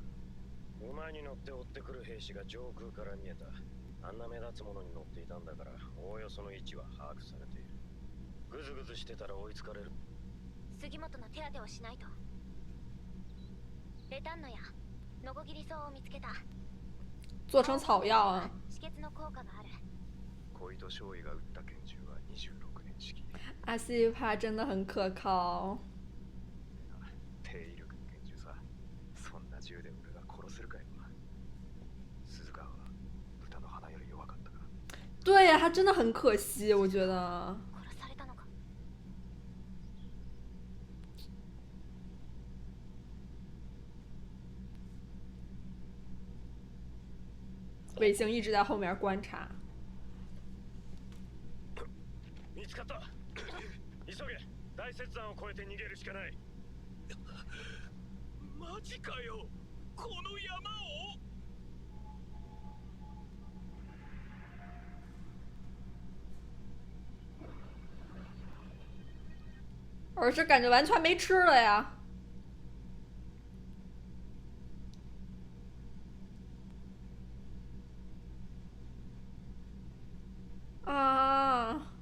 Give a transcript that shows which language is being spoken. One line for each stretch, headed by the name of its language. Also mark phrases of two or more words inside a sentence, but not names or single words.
Japanese: 馬に乗って追ってくる兵士が上空から見えた。あんな目立つものに乗っていたんだから、おおよその位置は把握されている。グズグズしてたら追いつかれる。杉本の手当てをしないと。レタンノやノコギリ草を見つけた。
Chinese: 做成草药啊。
Japanese: 止血の効果がある。小糸少尉が撃った拳銃は26 年式。
Chinese: 阿西帕真的很可靠。
Japanese: 低威力の拳銃さ。そんな銃で俺が殺せるかよ。鈴川は豚の鼻より弱かったから。
Chinese: 对呀，他真的很可惜，我觉得。
Japanese: 殺されたのか。
Chinese: 卫星一直在后面观察。
Japanese: 見つかった。急げ。大雪山を越えて逃げるしかない。マジかよ。この山を。
Chinese: 而是感觉完全没吃了呀。啊。